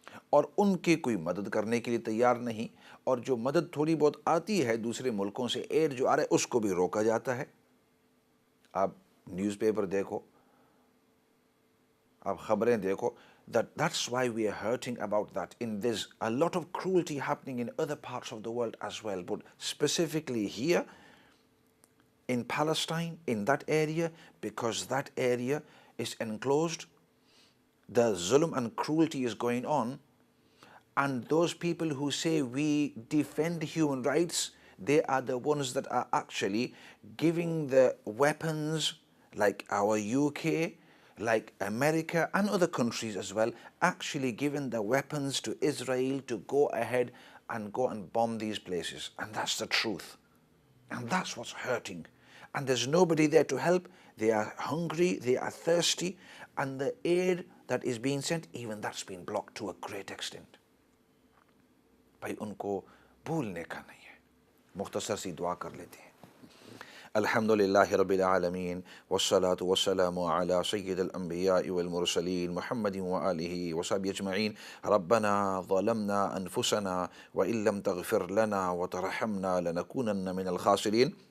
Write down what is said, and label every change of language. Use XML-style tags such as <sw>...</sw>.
<ur>اور ان کی کوئی مدد کرنے کے لیے تیار نہیں، اور جو مدد تھوڑی بہت آتی ہے دوسرے ملکوں سے، ایڈ جو آ رہا ہے اس کو بھی روکا جاتا ہے۔ آپ نیوز پیپر دیکھو، آپ خبریں دیکھو،</ur> <en>that's why we are hurting about that. In there's a lot of cruelty happening in other parts of the world as well, but specifically here in Palestine, in that area, because that area is enclosed, the zulm and cruelty is going on, and those people who say we defend human rights, they are the ones that are actually giving the weapons, like our UK, like America and other countries as well, actually giving the weapons to Israel to go ahead and go and bomb these places. And that's the truth. And that's what's hurting. And there's nobody there to help. They are hungry, they are thirsty, and the aid that is being sent, even that's been blocked to a great extent.</en> <ur>بھائی ان کو بھولنے کا نہیں ہے۔ مختصر سی دعا کر لیتے ہیں۔</ur> <ar>الحمدللہ رب العالمین والصلاة والسلام علی سید الانبیاء والمرسلین محمد وآلہ وصحبہ اجمعین۔ ربنا ظلمنا انفسنا وإن لم تغفر لنا وترحمنا لنکونن من الخاسرین۔</ar>